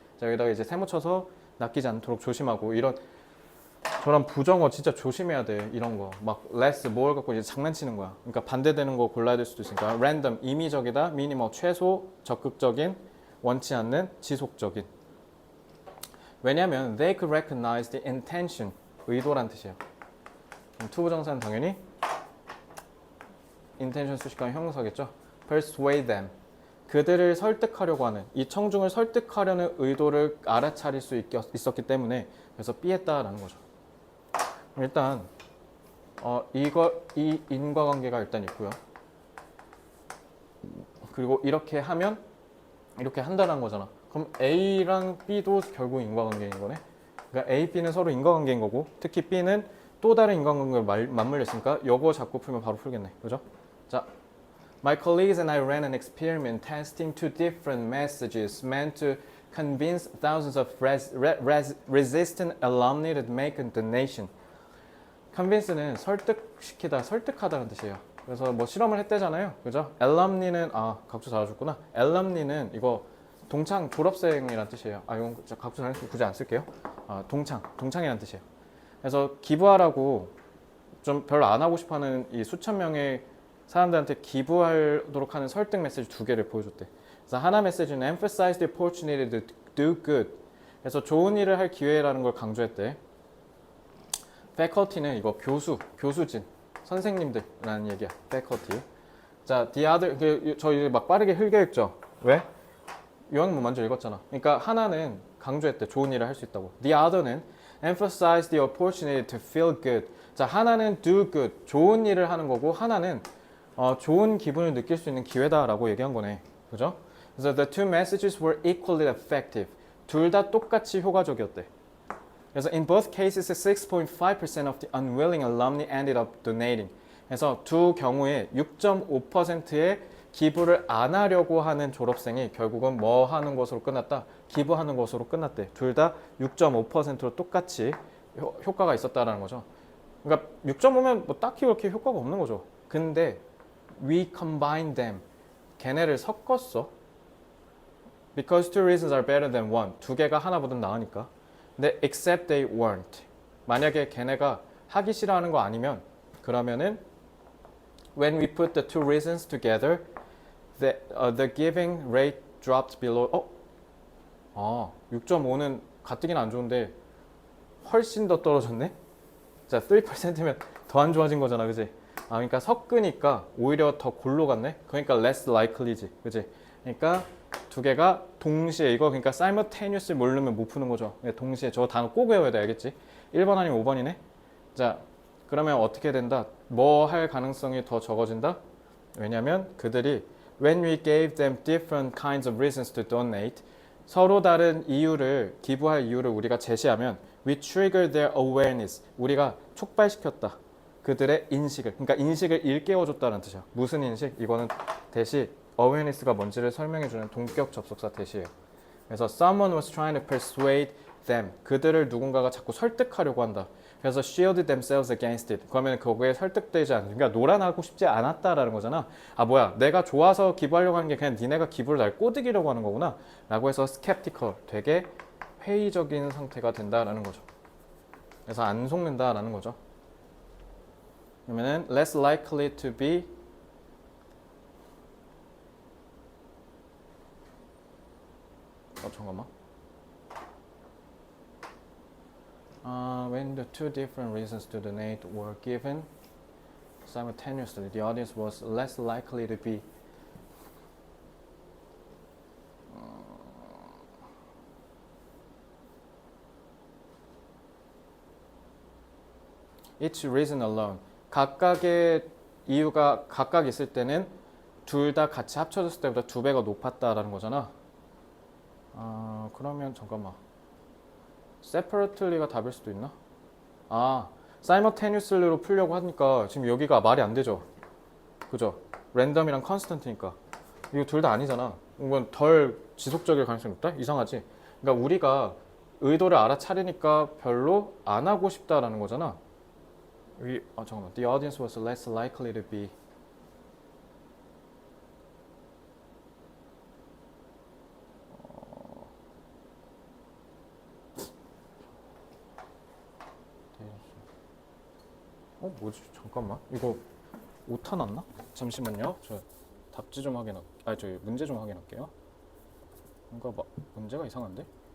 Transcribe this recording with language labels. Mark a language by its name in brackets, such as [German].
[Korean] 자 여기다가 이제 세모 쳐서 낚이지 않도록 조심하고. 저런 부정어 진짜 조심해야 돼. 이런 거 막 less 뭘 갖고 이제 장난치는 거야. 그러니까 반대되는 거 골라야 될 수도 있으니까. random 임의적이다, minimal 최소, 적극적인, 원치 않는, 지속적인. 왜냐면 [English] they could recognize the intention [Korean] 의도란 뜻이에요. 투부정사는 당연히 intention 수식하면 형용사겠죠. [English] persuade them [Korean] 그들을 설득하려고 하는, 이 청중을 설득하려는 의도를 알아차릴 수 있었기 때문에 그래서 B했다라는 거죠. 일단 이 인과관계가 일단 있고요. 그리고 이렇게 하면 이렇게 한다는 거잖아. 그럼 A랑 B도 결국 인과관계인 거네. 그러니까 A, B는 서로 인과관계인 거고 특히 B는 또 다른 인과관계를 맞물렸으니까 요거 잡고 풀면 바로 풀겠네. 그죠? [English] 자, My colleagues and I ran an experiment testing two different messages meant to convince thousands of resistant alumni to make a donation. [Korean] convince는 설득시키다, 설득하다는 뜻이에요. 그래서 뭐 실험을 했대잖아요. 그죠? alumni는 각주 잘해줬구나. alumni는 이거 동창, 졸업생이란 뜻이에요. 이건 각주 잘해서 굳이 안 쓸게요. 동창이란 뜻이에요. 그래서 기부하라고 좀 별로 안 하고 싶어하는 이 수천 명의 사람들한테 기부하도록 하는 설득 메시지 두 개를 보여줬대. 그래서 하나 메시지는 [English] emphasize the opportunity to do good. [Korean] 그래서 좋은 일을 할 기회라는 걸 강조했대. faculty는 이거 교수진, 선생님들라는 얘기야. faculty. 자, the other, 저희 막 빠르게 흘겨 읽죠. 왜? 요한문 먼저 읽었잖아. 그러니까 하나는 강조했대. 좋은 일을 할 수 있다고. [English] The other는 emphasize the opportunity to feel good. [Korean] 자, 하나는 do good, 좋은 일을 하는 거고 하나는 좋은 기분을 느낄 수 있는 기회다라고 얘기한 거네. 그죠? 그래서 [English] the two messages were equally effective. [Korean] 둘 다 똑같이 효과적이었대. 그래서 [English] in both cases, 6.5% of the unwilling alumni ended up donating. [Korean] 그래서 두 경우에 6.5%의 기부를 안 하려고 하는 졸업생이 결국은 뭐 하는 것으로 끝났다? 기부하는 것으로 끝났대. 둘 다 6.5%로 똑같이 효과가 있었다라는 거죠. 그러니까 6.5면 뭐 딱히 그렇게 효과가 없는 거죠. 근데 [English] we combine them. [Korean] 걔네를 섞었어. [English] Because two reasons are better than one. [Korean] 두 개가 하나보다 나으니까. 근데 [English] except they weren't. [Korean] 만약에 걔네가 하기 싫어하는 거 아니면 그러면은 [English] when we put the two reasons together, the giving rate dropped below. [Korean] 6.5는 가뜩이나 안 좋은데 훨씬 더 떨어졌네. 자, 3%면 더 안 좋아진 거잖아, 그지? 그러니까 섞으니까 오히려 더 골로 갔네. 그러니까 less likely지, 그지? 그러니까 두 개가 동시에 이거 그러니까 simultaneous 모르면 못 푸는 거죠. 동시에 저 단어 꼭 외워야 돼, 알겠지? 1번 아니면 5번이네. 자, 그러면 어떻게 된다? 뭐 할 가능성이 더 적어진다? 왜냐면 그들이 [English] when we gave them different kinds of reasons to donate, [Korean] 서로 다른 이유를 기부할 이유를 우리가 제시하면 [English] we trigger their awareness, [Korean] 우리가 촉발시켰다. 그들의 인식을, 그러니까 인식을 일깨워줬다는 뜻이야. 무슨 인식? 이거는 대시 awareness가 뭔지를 설명해주는 동격 접속사 대시예요. 그래서 [English] someone was trying to persuade them, [Korean] 그들을 누군가가 자꾸 설득하려고 한다. 그래서 [English] shield themselves against it. [Korean] 그러면 그거에 설득되지 않는, 그러니까 노란하고 싶지 않았다라는 거잖아. 뭐야, 내가 좋아서 기부하려고 하는 게 그냥 니네가 기부를 날 꼬드기려고 하는 거구나 라고 해서 skeptical, 되게 회의적인 상태가 된다라는 거죠. 그래서 안 속는다라는 거죠. 그러면은 [English] less likely to be [Korean] 잠깐만. [English] When the two different reasons to donate were given simultaneously, the audience was less likely to be each reason alone. [Korean] 각각의 이유가 각각 있을 때는 둘 다 같이 합쳐졌을 때보다 2배가 높았다라는 거잖아. 그러면 잠깐만. separately가 답일 수도 있나? simultaneously로 풀려고 하니까 지금 여기가 말이 안 되죠. 그죠? 랜덤이랑 constant니까. 이거 둘 다 아니잖아. 이건 덜 지속적일 가능성이 높다? 이상하지? 그러니까 우리가 의도를 알아차리니까 별로 안 하고 싶다라는 거잖아. 잠깐만. [English] The audience was less likely to be [Korean] 뭐지? 잠깐만. 이거 오타 났나? 잠시만요. 저 답지 좀 문제 좀 확인할게요. 뭔가 문제가 이상한데?